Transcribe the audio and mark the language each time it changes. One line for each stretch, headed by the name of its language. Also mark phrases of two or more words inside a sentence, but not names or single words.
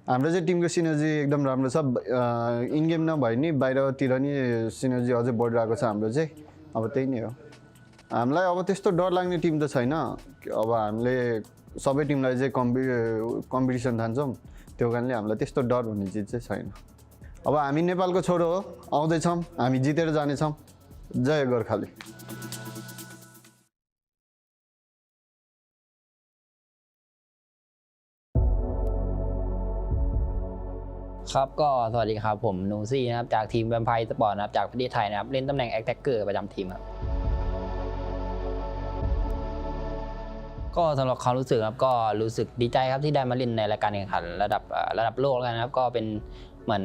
Nepali: हाम्रो चाहिँ टिमको सिनर्जी एकदम राम्रो छ
English: in game
Nepali: नभए नि बाहिरतिर नि सिनर्जी अझै बढिरहेको छ हाम्रो चाहिँ अब त्यही नै हो हामीलाई अब त्यस्तो डर लाग्ने टिम त छैन अब हामीले सबै टिमलाई चाहिँ कम्पिटिसन ठान्छौँ त्यो कारणले हामीलाई त्यस्तो डर भन्ने चिज चाहिँ छैन अब हामी नेपालको छोरो हो आउँदैछौँ हामी जितेर जानेछौँ जय गोर्खाली
Thai: ครับก็สวัสดีครับผมนูซี่นะครับจากทีมแวมไพร์สปอร์ตนะครับจากประเทศไทยนะครับเล่นตำแหน่งแอคแท็กเกอร์ประจำทีมครับก็สำหรับความรู้สึกครับก็รู้สึกดีใจครับที่ได้มาเล่นในรายการแข่งขันระดับโลกแล้วกันนะครับก็เป็นเหมือน